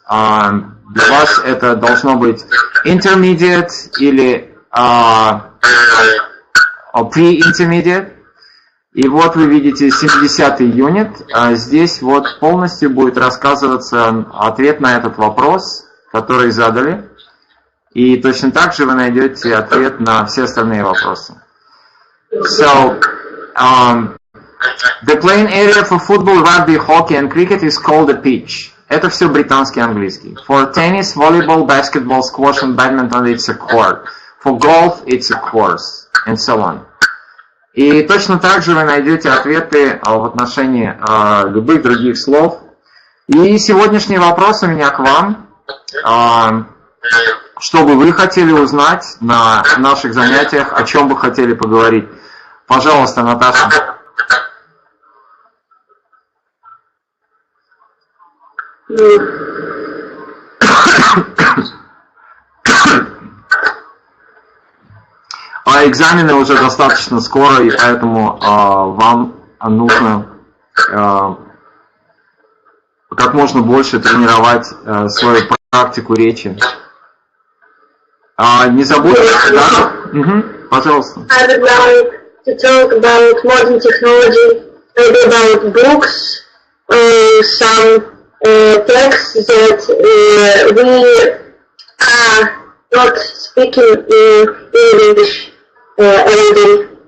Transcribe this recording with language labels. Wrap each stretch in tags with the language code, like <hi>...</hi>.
<ru>Для вас это должно быть Intermediate или Pre-Intermediate. И вот вы видите 70-й юнит. Здесь вот полностью будет рассказываться ответ на этот вопрос, который задали. И точно так же вы найдете ответ на все остальные вопросы.</ru> <en>So, the playing area for football, rugby, hockey and cricket is called a pitch.</en> <ru>Это все британский английский.</ru> <en>For tennis, volleyball, basketball, squash and badminton it's a court. For golf it's a course. And so on.</en> <ru>И точно так же вы найдете ответы в отношении любых других слов. И сегодняшний вопрос у меня к вам. Что бы вы хотели узнать на наших занятиях, о чем бы хотели поговорить? Пожалуйста, Наташа. А экзамены уже достаточно скоро, и поэтому вам нужно как можно больше тренировать свою практику речи. Не забудьте, да? Угу, пожалуйста.</ru> <en>I would like to talk about modern technology, maybe about books, some texts that we are not speaking in English every day.</en>